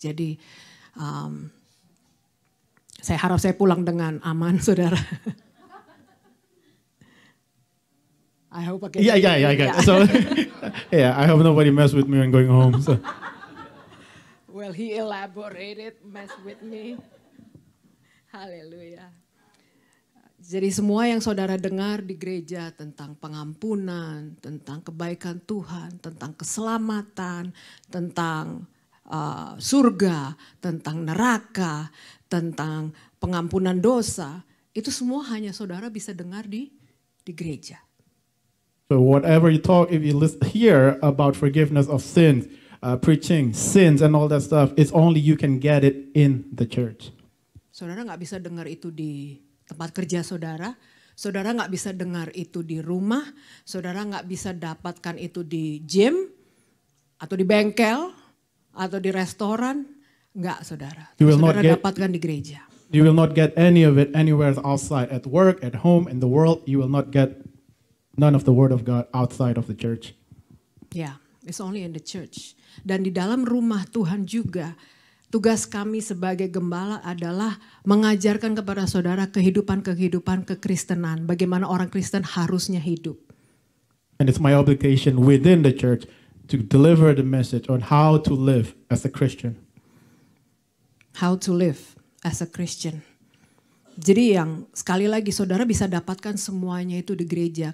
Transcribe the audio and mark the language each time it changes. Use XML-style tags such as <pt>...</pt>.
<id>Jadi saya harap saya pulang dengan aman, saudara.</id> <en>I hope I can. Yeah. So, yeah, I hope nobody mess with me when going home. So. Well, he elaborated, mess with me. Haleluya.</en> <id>Jadi semua yang saudara dengar di gereja tentang pengampunan, tentang kebaikan Tuhan, tentang keselamatan, tentang surga, tentang neraka, tentang pengampunan dosa, itu semua hanya saudara bisa dengar di gereja.</id> <en>So whatever you talk, if you hear about forgiveness of sins, preaching sins and all that stuff, it's only you can get it in the church.</en> <id>Saudara nggak bisa dengar itu di tempat kerja saudara, saudara nggak bisa dengar itu di rumah, saudara nggak bisa dapatkan itu di gym, atau di bengkel, atau di restoran, nggak saudara. Saudara dapatkan di gereja.</id> <en>You will not get any of it anywhere outside, at work, at home, in the world. You will not get none of the word of God outside of the church. Yeah, it's only in the church.</en> <id>Dan di dalam rumah Tuhan juga, tugas kami sebagai gembala adalah mengajarkan kepada saudara kehidupan kekristenan. Bagaimana orang Kristen harusnya hidup.</id> <en>And it's my obligation within the church to deliver the message on how to live as a Christian. How to live as a Christian.</en> <id>Jadi yang sekali lagi saudara bisa dapatkan semuanya itu di gereja.</id>